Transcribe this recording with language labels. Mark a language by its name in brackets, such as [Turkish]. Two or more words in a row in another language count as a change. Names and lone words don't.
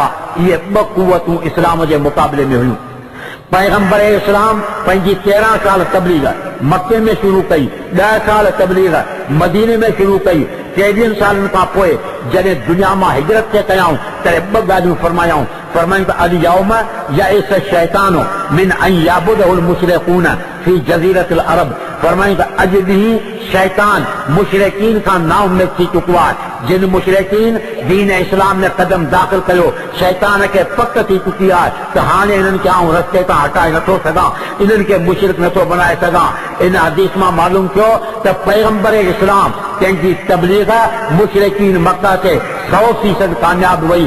[Sindhi] इहे ॿ क़ुवतूं इस्लाम जे मुक़ाबले में हुयूं। पैगंबर इस्लाम पंहिंजी 13 साल तबलीग मके में शुरू कई, 10 साल तबलीग मदीने में शुरू कई। 23 सालनि खां पोइ जॾहिं दुनिया मां हिजरत थे कयाऊं, तॾहिं ॿ ॻाल्हियूं फरमायाऊं। फरमायूं त [Arabic] اليوم يئس الشيطان من أن يعبده المشركون في جزيرة العرب. [Sindhi] फरमायूं त अॼु ॾींहुं शैतान मुशरिकीन खां नाउ में थी चुको आहे। जिन मुशरिकीन दीन इस्लाम में क़दम दाख़िल कयो, शैतान खे पक थी चुकी आहे त हाणे इन्हनि खे आउं रस्ते तां हटाए नथो सघां, इन्हनि खे मुशरिक नथो बनाए सघां। इन हदीस मां मालूम थियो त पैगंबर इस्लाम कंहिंजी तबलीग मुशरिकीन मक्का ते 100% कामयाब वई।